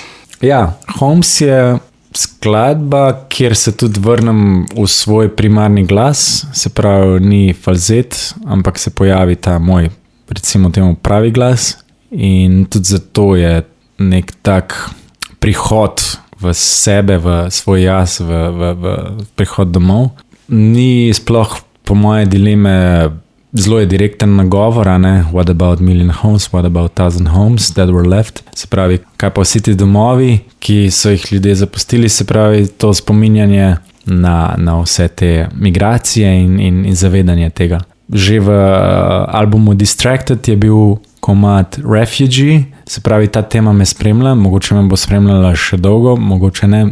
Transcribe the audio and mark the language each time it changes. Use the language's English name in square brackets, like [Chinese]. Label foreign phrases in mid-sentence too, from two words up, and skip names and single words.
[Slovenian] Ja, Homes je skladba, kjer se tudi vrnem v svoj primarni glas, se pravi, ni falzet, ampak se pojavi ta moj, recimo temu, pravi glas in tudi zato je nek tak prihod v sebe, v svoj jaz, v prihod domov. Ni sploh po moje dileme, zelo je direkten nagovor, ne? [English] What about million homes, what about 1000 homes that were left? [Slovenian] Se pravi, kaj pa vsi ti domovi, ki so jih ljudje zapustili, se pravi, to spominjanje na vse te migracije in zavedanje tega. Že v albumu Distracted je bil komad Refugee, se pravi, ta tema me spremlja, mogoče me bo spremljala še dolgo, mogoče ne.